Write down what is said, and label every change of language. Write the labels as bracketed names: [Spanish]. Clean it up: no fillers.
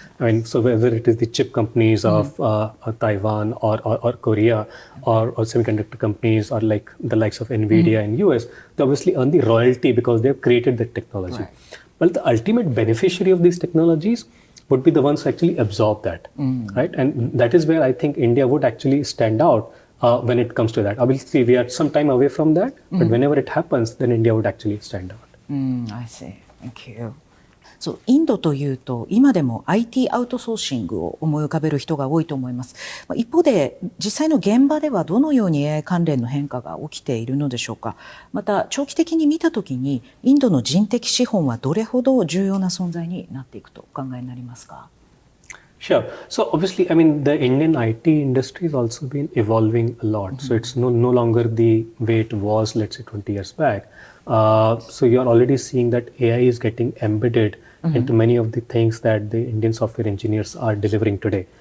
[English] I mean, so whether it is the chip companies of Taiwan or Korea or semiconductor companies or like the likes of NVIDIA in US, they obviously earn the royalty because they have created the technology. Right. But the ultimate beneficiary of these technologies would be the ones who actually absorb that, right? And that is where I think India would actually stand out when it comes to that. Obviously, we are some time away from that, but whenever it happens, then India would actually stand out. I see. Thank you. [Japanese] そう、インドというと今でも IT アウトソーシングを思い浮かべる人が多いと思います。一方で実際の現場ではどのように AI 関連の変化が起きているのでしょうか。また長期的に見たときにインドの人的資本はどれほど重要な存在になっていくとお考えになりますか。 [English] Sure. So obviously, I mean, the Indian IT industry has also been evolving a lot. So it's no longer the way it was, let's say, 20 years back. So you're already seeing that AI is getting embedded into many of the things that the Indian software engineers are delivering today.